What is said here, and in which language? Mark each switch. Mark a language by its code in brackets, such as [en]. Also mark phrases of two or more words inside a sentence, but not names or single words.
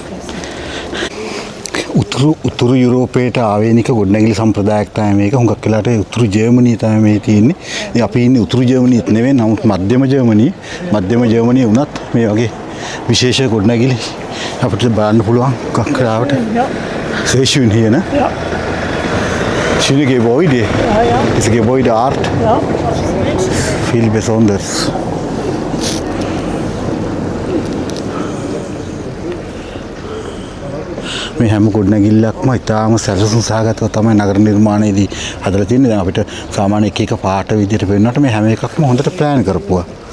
[si] උතුරු යුරෝපයට ආවේනික ගොඩනැගිලි සම්ප්‍රදායක් තමයි මේක. හුඟක් වෙලාට උතුරු ජර්මනිය තමයි මේ තියෙන්නේ. ඉතින් අපි ඉන්නේ උතුරු ජර්මනියත් නෙවෙයි. නමුත් මධ්‍යම ජර්මනිය වුණත් මේ වගේ විශේෂ ගොඩනැගිලි අපිට බලන්න පුළුවන් හුඟක් වෙලාවට. [de] Sehr schön hier, ne? Ja. Schöne Gebäude. Ja. Diese Gebäudeart. Ja. Viel besonders. [si] මේ හැම ගොඩනැගිල්ලක්ම ඉතාම සැලසුම් සහගතව තමයි නගර නිර්මාණයේදී හදලා තියෙන්නේ. දැන් අපිට සාමාන්‍ය එක පාට විදිහට පෙන්වන්නට මේ හැම එකක්ම හොඳට ප්ලෑන් කරපුවා.